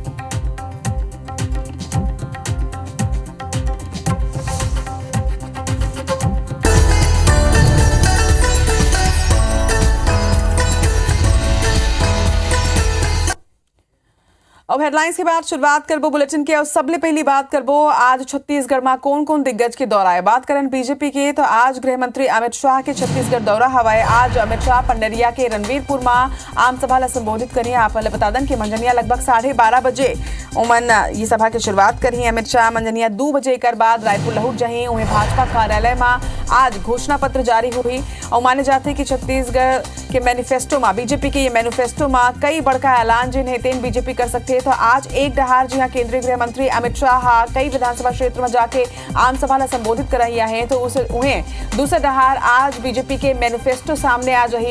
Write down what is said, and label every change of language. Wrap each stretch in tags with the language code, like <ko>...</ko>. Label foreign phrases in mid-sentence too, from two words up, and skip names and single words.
<hne>अब हेडलाइंस के बाद शुरुआत करबो बुलेटिन के और सबले पहली बात करबो आज छत्तीसगढ़ में कौन कौन दिग्गज के दौरा है। बात करें बीजेपी के तो आज गृह मंत्री अमित शाह के छत्तीसगढ़ दौरा हवा है। आज अमित शाह पंडरिया के रणवीरपुर में आम सभा ला संबोधित करिए। आप बता दें कि मंझनिया लगभग 12:30 बजे उमन ये सभा की शुरुआत करी। अमित शाह मंझनिया 2 बजे कर बाद रायपुर लौट जाही। उन्हें भाजपा कार्यालय में आज घोषणा पत्र जारी हुई और माने जाते कि छत्तीसगढ़ के मैनिफेस्टो में बीजेपी के ये मैनिफेस्टो में कई बड़का ऐलान जिन्हें तेन बीजेपी कर सकते तो आज एक डहार जी हाँ केंद्रीय गृह मंत्री अमित शाह कई विधानसभा क्षेत्र में जाके आम सभा ला संबोधित कराइया है तो उन्हें दूसरे डहार आज बीजेपी के मैनिफेस्टो सामने आ रही।</hne>